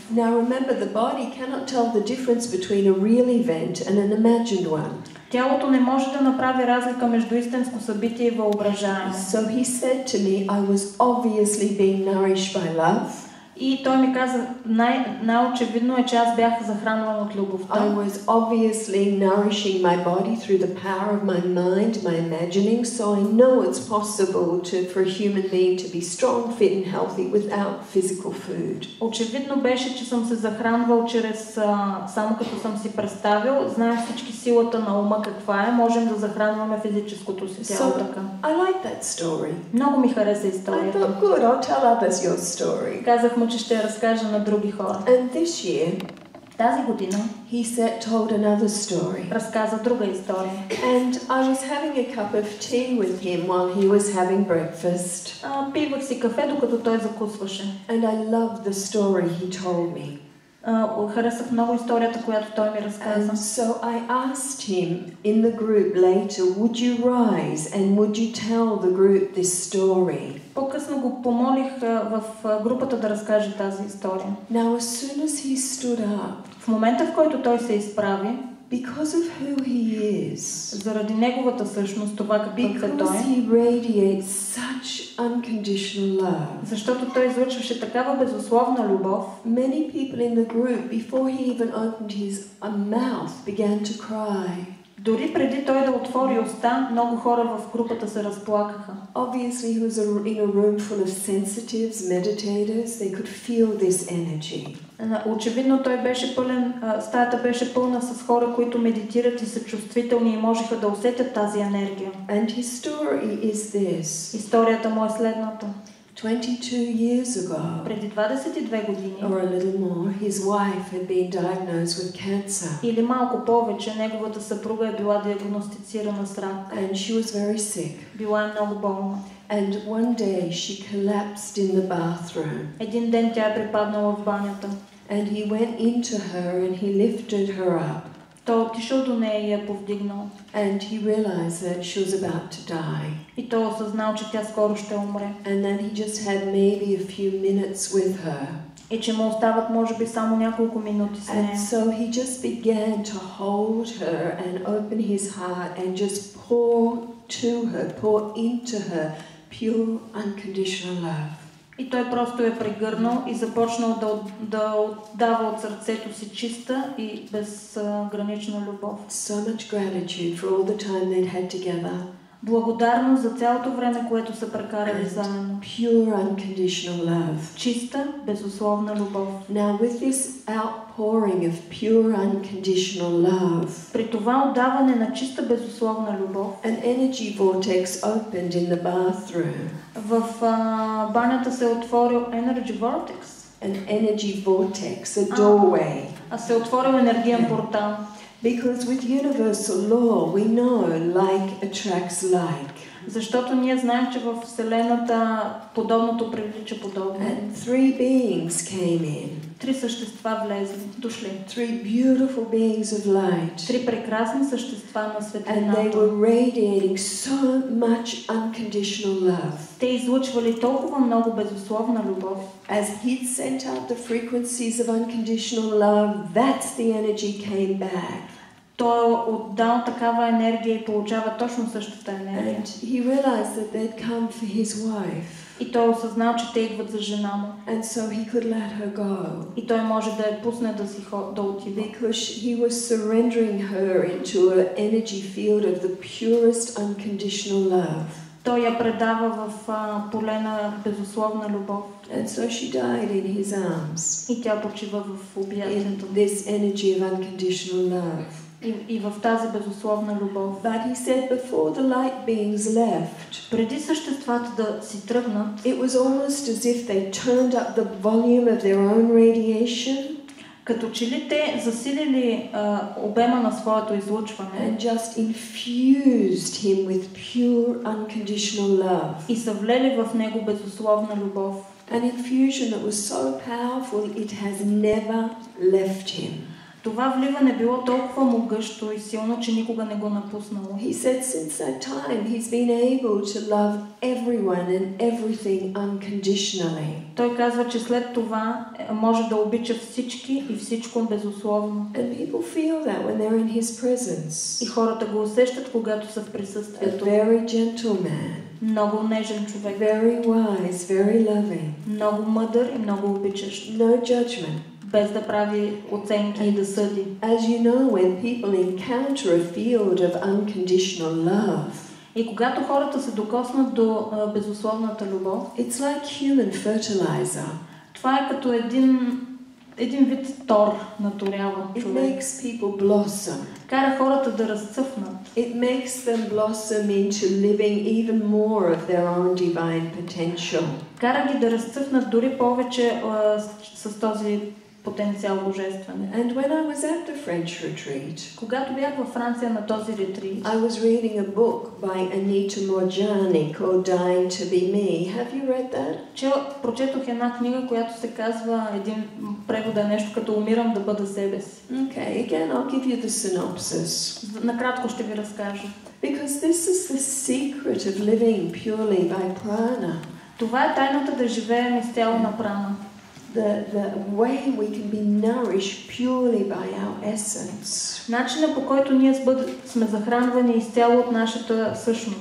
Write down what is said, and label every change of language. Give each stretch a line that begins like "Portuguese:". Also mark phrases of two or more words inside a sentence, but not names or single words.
English: Now remember, the body cannot tell the difference between a real event and an imagined one.
Bulgarian: Тялото не може да направи разлика между истинско събитие и въображаемо.
English: So he said to me, I was obviously being nourished by love.
Bulgarian: И той ми каза, най-очевидно е, че аз бях захранван от любовта.
English: I was obviously nourishing my body through the power of my mind, my imagining, so I know it's possible for a human being to be strong, fit and healthy without physical food.
Bulgarian: Очевидно беше, че съм се захранвал чрез само като съм си представил. Знаем всички силата на ума каква е. Можем да захранваме физическото си тяло така.
English: I like that story.
Bulgarian: Много ми хареса
English: I
Bulgarian: историята.
English: thought, good, I'll tell others your story.
Bulgarian: Казах му, че ще я разкажа на други хора.
English: And this year,
Bulgarian: Тази година
English: he told another story.
Bulgarian: разказа друга история.
English: And I was having a cup of tea with him while he was having breakfast.
Bulgarian: Пивах си кафе, докато той закусваше.
English: And I loved the story he told me.
Bulgarian: Харесах много историята, която той ми разказа.
English: And so I asked him in the group later, would you rise and would you tell the group this story?
Bulgarian: По-късно го помолих в групата да разкаже тази история.
English: Now as soon as he stood up,
Bulgarian: В момента, в който той се изправи,
English: because of who he is,
Bulgarian: заради неговата същност, това какъв е той,
English: because he radiates such unconditional love,
Bulgarian: защото той излъчваше такава безусловна любов,
English: many people in the group, before he even opened his mouth, began to cry.
Bulgarian: дори преди той да отвори уста, много хора в групата се разплакаха.
English: Obviously, he was in a room full of sensitives, meditators. They could feel this energy.
Bulgarian: Очевидно той беше пълен, стаята беше пълна с хора, които медитират и са чувствителни и можеха да усетят тази енергия.
English: And his story is this.
Bulgarian: Историята му е следната.
English: 22 years ago,
Bulgarian: Преди 22 години,
English: or a little more, his wife had been diagnosed with cancer.
Bulgarian: или малко повече, неговата съпруга е била диагностицирана с рак.
English: And she was very sick.
Bulgarian: Била е много болна.
English: And one day she collapsed in the bathroom.
Bulgarian: Един ден тя е припаднала в банята.
English: And he went into her and he lifted her up.
Bulgarian: Той отишъл до нея и я повдигнал.
English: And he realized that she was about to die.
Bulgarian: И той осъзнал, че тя скоро ще умре.
English: And then he just had maybe a few minutes with her.
Bulgarian: И че му остават може би само няколко минути с нея.
English: And so he just began to hold her and open his heart and just pour into her pure unconditional love.
Bulgarian: И той просто е прегърнал и започнал да отдава от сърцето си чиста и безгранична любов.
English: So much gratitude for all the time they'd had together.
Bulgarian: Благодарност за цялото време, което са прекарали заедно.
English: Pure unconditional love.
Bulgarian: Чиста, безусловна любов.
English: Now with this outpouring of pure unconditional love,
Bulgarian: При това отдаване на чиста, безусловна любов,
English: an energy vortex opened in the bathroom.
Bulgarian: в банята се е отворил
English: Energy Vortex. An energy vortex, a doorway.
Bulgarian: Се е отворил енергиен портал.
English: Because with universal law we know like attracts like.
Bulgarian: Защото ние знаем, че в Вселената подобното привлича подобно.
English: And 3 beings came in.
Bulgarian: 3 същества влезли, дошли.
English: 3 beautiful beings of light.
Bulgarian: 3 прекрасни същества на
English: And
Bulgarian: светлината.
English: they were radiating so much unconditional love.
Bulgarian: Те излъчвали толкова много безусловна любов.
English: As he'd sent out the frequencies of unconditional love, that's the energy came back.
Bulgarian: Той е отдал такава енергия и получава точно същата енергия.
English: And he realized that they'd come for his wife.
Bulgarian: И той осъзнал, че те идват за жена му.
English: And so he could let her go.
Bulgarian: И той може да я пусне да отива.
English: Because he was surrendering her into an energy field of the purest unconditional love.
Bulgarian: Той я предава в поле на безусловна любов.
English: And so she died in his arms.
Bulgarian: И тя почива в обятията.
English: In this energy of unconditional love.
Bulgarian: И в тази безусловна любов.
English: But he said before the light beings left,
Bulgarian: преди съществата да си тръгнат,
English: it was almost as if they turned up the volume of their own radiation,
Bulgarian: като че ли те засилили обема на своето излъчване
English: and just infused him with pure unconditional love.
Bulgarian: И са влели в него безусловна любов.
English: An infusion that was so powerful it has never left him.
Bulgarian: Това вливане било толкова могъщо и силно, че никога не го напуснало.
English: He said since that time he's been able to love everyone and everything unconditionally.
Bulgarian: Той казва, че след това може да обича всички и всичко безусловно.
English: And people feel that when they're in his presence.
Bulgarian: И хората го усещат, когато са в присъствието.
English: A very gentle man.
Bulgarian: Много нежен човек.
English: Very wise, very loving.
Bulgarian: Много мъдър и много обичащ.
English: No judgment.
Bulgarian: Без да прави оценки и да съди.
English: As you know, when people encounter a field of unconditional love,
Bulgarian: и когато хората се докоснат до безусловната любов,
English: it's like human fertilizer.
Bulgarian: Това е като един вид тор наторява човек.
English: It makes people blossom.
Bulgarian: Кара хората да разцъфнат.
English: It makes them blossom into living even more of their own divine potential.
Bulgarian: Кара ги да разцъфнат дори повече с този потенциал божествен.
English: And when I was at the French retreat,
Bulgarian: когато бях във Франция на този ретрит,
English: I was reading a book by Anita Moorjani called Dying to be Me. Have you read that?
Bulgarian: Прочетох една книга, която се казва, един превод е нещо като умирам да бъда себе си.
English: Okay, again I'll give you the synopsis.
Bulgarian: Накратко ще ви разкажа.
English: Because this is the secret of living purely by prana.
Bulgarian: Това е тайната да живеем изцяло на прана.
English: The way we can be nourished purely by our essence.
Bulgarian: Начинът, по който ние сме захранвани изцяло от нашата същност.